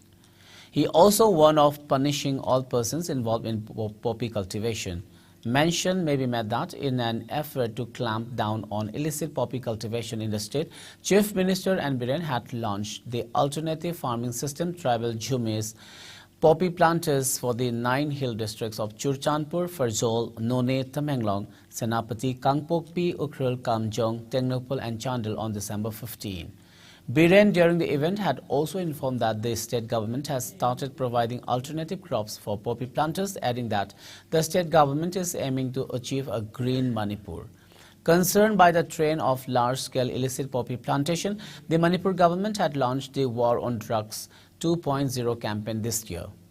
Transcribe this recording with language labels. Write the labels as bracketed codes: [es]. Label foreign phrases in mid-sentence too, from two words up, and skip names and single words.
[en] He also warned of punishing all persons involved in poppy cultivation. Mention may be made that in an effort to clamp down on illicit poppy cultivation in the state, Chief Minister and Biren had launched the alternative farming system Tribal Jhumes poppy planters for the 9 hill districts of Churchandpur, Farzol, None, Tamenglong, Senapati, Kangpokpi, Ukhrul, Kamjong, Tengnopal and Chandel on December 15. Biren during the event had also informed that the state government has started providing alternative crops for poppy planters, adding that the state government is aiming to achieve a green Manipur. Concerned by the trend of large-scale illicit poppy plantation, the Manipur government had launched the War on Drugs 2.0 campaign this year.